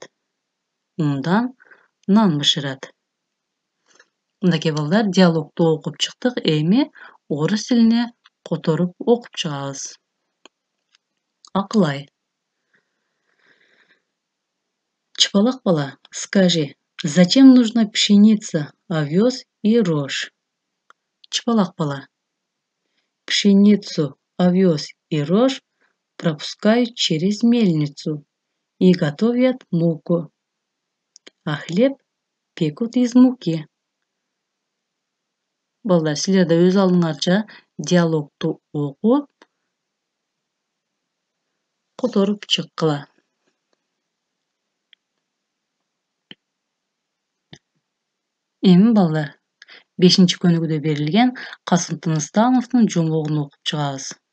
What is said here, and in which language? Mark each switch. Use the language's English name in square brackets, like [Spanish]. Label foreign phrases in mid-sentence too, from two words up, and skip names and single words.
[Kyrgyz] Ундан нан бышырат. Мынакей балдар диалогду окуп чыктык. Эми орус тилине которуп окуп чыгабыз. Акылай. Чыпалак бала, [Russian] скажи, зачем нужна пшеница, овес и рожь? [Kyrgyz] Чыпалак бала. [Russian] Пшеницу, овес и рожь пропускают через мельницу и готовят муку, а хлеб пекут из муки. [Kyrgyz] Балдар, силер да өз алдыңарча диалогду окуп, которуп чыккыла. Эми балдар, 5-көнүгүдө берилген Касым Тыныстановдун жумугун окуп чыгабыз.